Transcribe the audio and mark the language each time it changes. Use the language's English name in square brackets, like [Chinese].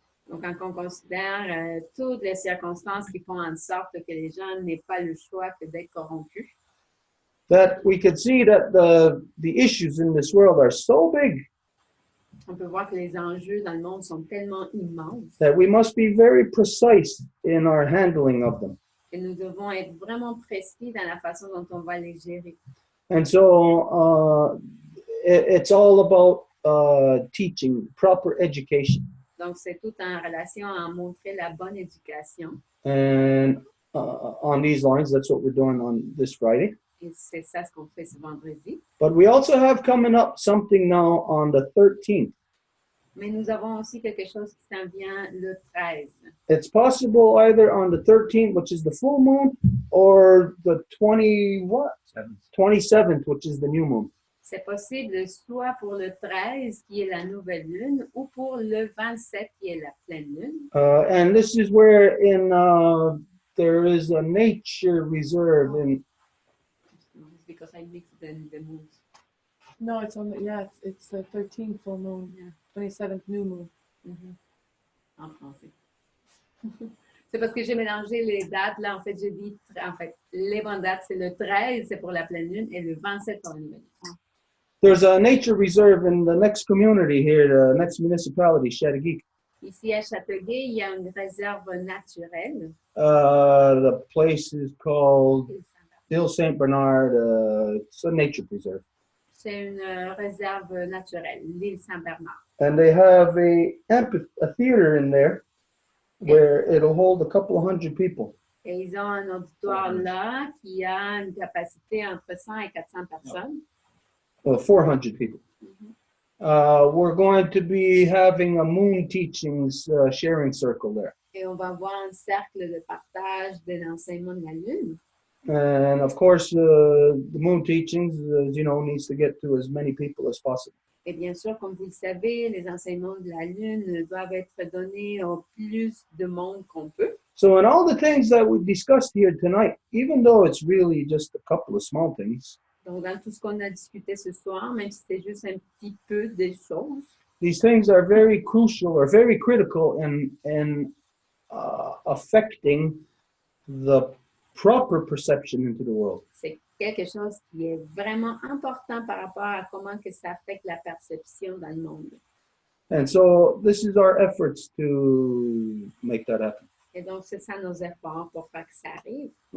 [French] Donc, quand on considère toutes les circonstances qui font en sorte que les gens n'aient pas le choix que d'être corrompus, [English] that we could see that the issues in this world are so big [French] on peut voir que les enjeux dans le monde sont tellement immenses [English] that we must be very precise in our handling of them. [French] que nous devons être vraiment précis dans la façon dont on va les gérer. [English] And so it's all about teaching, proper education. [French] Donc, c'est tout en relation à montrer la bonne éducation. [English] And on these lines, that's what we're doing on this Friday. [French] Et c'est ça ce qu'on fait ce vendredi. [English] But we also have coming up something now on the 13th. [French] Mais nous avons aussi quelque chose qui s'en vient le 13. [English] It's possible either on the 13th, which is the full moon, or the 27th, which is the new moon. [French] C'est possible soit pour le 13, qui est la nouvelle lune, ou pour le 27, qui est la pleine lune. [English] And this is where there is a nature reserve in. Because I mixed the moons. No, it's on the, it's the 13th full moon, 27th new moon. [French] En français. C'est parce que j'ai mélangé les dates. Là, en fait, j'ai dit, les bonnes dates, c'est le 13, c'est pour la pleine lune, et le 27 pour la nouvelle lune. [English] There's a nature reserve in the next community here, the next municipality, Chattagik. [French] Ici, à Châteauguay, il y a une réserve naturelle. [English] The place is called Île Saint-Bernard. It's a nature preserve. [French] C'est une réserve naturelle, l'île Saint-Bernard. [English] And they have a theater in there where it'll hold a couple of hundred people. [French] Et ils ont un auditoire là qui a une capacité entre 100 et 400 personnes. [English] 400 people. We're going to be having a moon teachings sharing circle there. [French] Et on va avoir un cercle de partage de l'enseignement de la Lune. [English] And of course, the moon teachings, as you know, needs to get to as many people as possible. [French] Et bien sûr, comme vous le savez, les enseignements de la Lune doivent être donnés au plus de monde qu'on peut. [English] So in all the things that we discussed here tonight, even though it's really just a couple of small things, [French] Donc, dans tout ce qu'on a discuté ce soir, même si c'est juste un petit peu des choses, [English] these things are very crucial or very critical in affecting the proper perception into the world. [French] c'est quelque chose qui est vraiment important par rapport à comment que ça affecte la perception dans le monde. [English] And so this is our efforts to make that happen. [French] Et donc, c'est ça nos efforts pour faire que ça arrive.